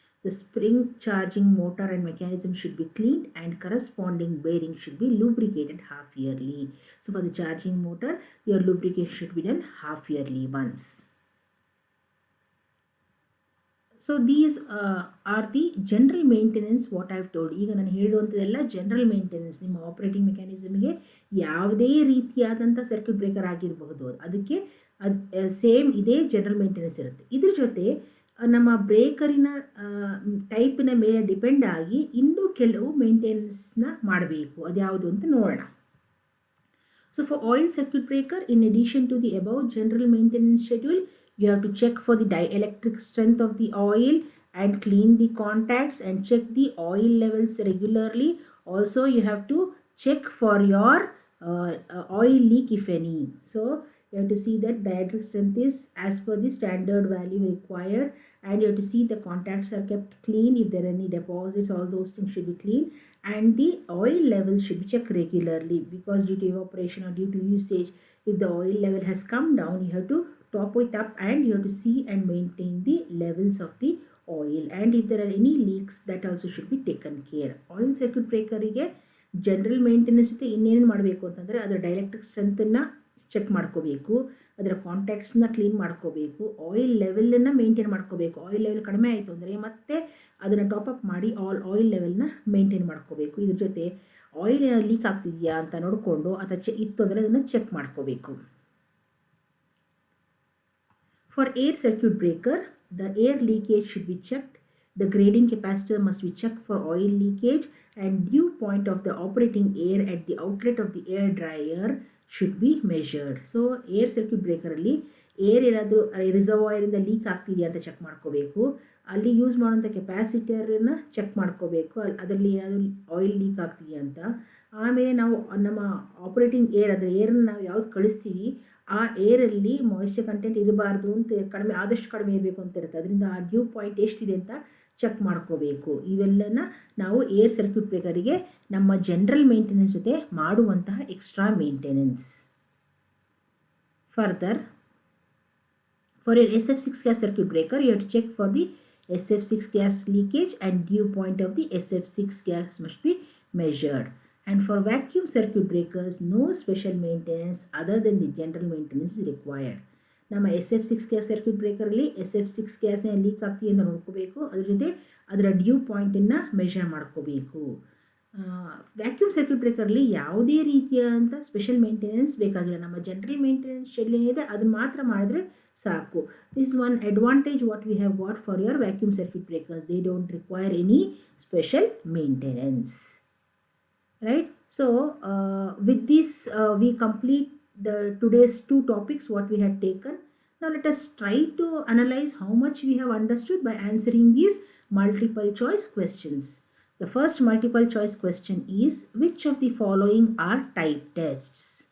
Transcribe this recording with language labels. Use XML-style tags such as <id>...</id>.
<en>The spring charging motor and mechanism should be cleaned, and corresponding bearing should be lubricated half yearly. So for the charging motor, your lubrication should be done half yearly once. So these are the general maintenance what I have told.</en> <kn>ಈಗ ನಾನು ಹೇಳುವಂಥದ್ದೆಲ್ಲ general maintenance. ನಿಮ್ಮ operating ಮೆಕ್ಯಾನಿಸಮ್ಗೆ ಯಾವುದೇ ರೀತಿಯಾದಂಥ circuit breaker ಆಗಿರಬಹುದು, ಅದಕ್ಕೆ same ಇದೇ general maintenance ಇರುತ್ತೆ. ಇದ್ರ ಜೊತೆ ನಮ್ಮ ಬ್ರೇಕರಿನ ಟೈಪಿನ ಮೇಲೆ ಡಿಪೆಂಡ್ ಆಗಿ ಇನ್ನೂ ಕೆಲವು ಮೇಂಟೆನೆನ್ಸ್ನ ಮಾಡಬೇಕು. ಅದ್ಯಾವುದು ಅಂತ ನೋಡೋಣ.</kn> <en>So for oil circuit breaker, in addition to the above general maintenance schedule, you have to check for the dielectric strength of the oil and clean the contacts and check the oil levels regularly. Also you have to check for your oil leak if any. So you have to see that dielectric strength is as per the standard value required, and you have to see the contacts are kept clean. If there are any deposits, all those things should be clean, and the oil level should be checked regularly, because due to evaporation or due to usage, if the oil level has come down, you have to top it up and you have to see and maintain the levels of the oil. And if there are any leaks, that also should be taken care.</en> <kn>Oil circuit breaker ige general maintenance ಜೊತೆ ಇನ್ನೇನು ಮಾಡಬೇಕು ಅಂತಂದರೆ ಅದರ dielectric ಸ್ಟ್ರೆಂತನ್ನು check ಮಾಡ್ಕೋಬೇಕು, ಅದರ ಕಾಂಟ್ಯಾಕ್ಟ್ಸ್ನ clean ಮಾಡ್ಕೋಬೇಕು, oil ಲೆವೆಲನ್ನು maintain ಮಾಡ್ಕೋಬೇಕು. Oil level ಕಡಿಮೆ ಆಯಿತು ಅಂದರೆ ಮತ್ತೆ ಅದನ್ನು ಟಾಪಪ್ ಮಾಡಿ ಆಯಿಲ್ ಲೆವೆಲ್ನ ಮೇಂಟೈನ್ ಮಾಡ್ಕೋಬೇಕು. ಇದ್ರ ಜೊತೆ ಆಯಿಲ್ ಏನಾದ್ರು ಲೀಕ್ ಆಗ್ತಿದೆಯಾ ಅಂತ ನೋಡಿಕೊಂಡು ಅಥವಾ ಇತ್ತು ಅಂದರೆ ಅದನ್ನು ಚೆಕ್ ಮಾಡ್ಕೋಬೇಕು.</kn> <en>For air circuit breaker, the air leakage should be checked. The grading capacitor must be checked for oil leakage, and dew point of the operating air at the outlet of the air dryer should be measured.</en> <kn>So air circuit breaker ಅಲ್ಲಿ air ಏನಾದರೂ ರಿಸರ್ವಾಯರಿಂದ leak ಆಗ್ತಿದೆಯಾ ಅಂತ check ಮಾಡ್ಕೋಬೇಕು. ಅಲ್ಲಿ use ಮಾಡುವಂಥ ಕೆಪಾಸಿಟರನ್ನು check ಮಾಡ್ಕೋಬೇಕು, ಅದರಲ್ಲಿ ಏನಾದರೂ oil leak ಆಗ್ತಿದೆಯಾ ಅಂತ. ಆಮೇಲೆ ನಾವು ನಮ್ಮ ಆಪರೇಟಿಂಗ್ ಏರ್, ಅದರ ಏರನ್ನು ನಾವು ಯಾವ್ದು ಕಳಿಸ್ತೀವಿ ಆ ಏರಲ್ಲಿ ಮಾಯಿಶ್ಚರ್ ಕಂಟೆಂಟ್ ಇರಬಾರ್ದು ಅಂತ, ಆದಷ್ಟು ಕಡಿಮೆ ಇರಬೇಕು ಅಂತ ಇರುತ್ತೆ. ಅದರಿಂದ ಆ ಡ್ಯೂ ಪಾಯಿಂಟ್ ಎಷ್ಟಿದೆ ಅಂತ ಚೆಕ್ ಮಾಡ್ಕೋಬೇಕು. ಇವೆಲ್ಲನ ನಾವು ಏರ್ ಸರ್ಕ್ಯೂಟ್ ಬ್ರೇಕರಿಗೆ ನಮ್ಮ ಜನರಲ್ ಮೇಂಟೆನೆನ್ಸ್ ಜೊತೆ ಮಾಡುವಂತಹ extra maintenance.</kn> <en>Further, for your SF6 gas circuit breaker, you have to check for the SF6 gas leakage and dew point of the SF6 gas must be measured. And for vacuum circuit breakers, no special maintenance other than the general maintenance is required.</en> <kn>ನಮ್ಮ SF6 gas circuit ಬ್ರೇಕರಲ್ಲಿ SF6 ಗ್ಯಾಸ್ನ leak ಆಗ್ತೀವಿ ಅಂತ ನೋಡ್ಕೋಬೇಕು, ಅದ್ರ ಜೊತೆ ಅದರ due ಪಾಯಿಂಟನ್ನು measure ಮಾಡ್ಕೋಬೇಕು. Vacuum circuit ಬ್ರೇಕರಲ್ಲಿ ಯಾವುದೇ ರೀತಿಯಾದಂಥ ಸ್ಪೆಷಲ್ ಮೇಂಟೆನೆನ್ಸ್ ಬೇಕಾಗಿಲ್ಲ. ನಮ್ಮ ಜನರಲ್ ಮೇಂಟೆನೆನ್ಸ್ ಶೆಡ್ಯೂಲ್ ಏನಿದೆ ಅದನ್ನು ಮಾತ್ರ ಮಾಡಿದ್ರೆ ಸಾಕು.</kn> <en>This one advantage what we have got for your vacuum circuit breakers. They don't require any special maintenance. Right? So with this we complete the today's two topics what we had taken. Now let us try to analyze how much we have understood by answering these multiple choice questions. The first multiple choice question is, which of the following are type tests?</en>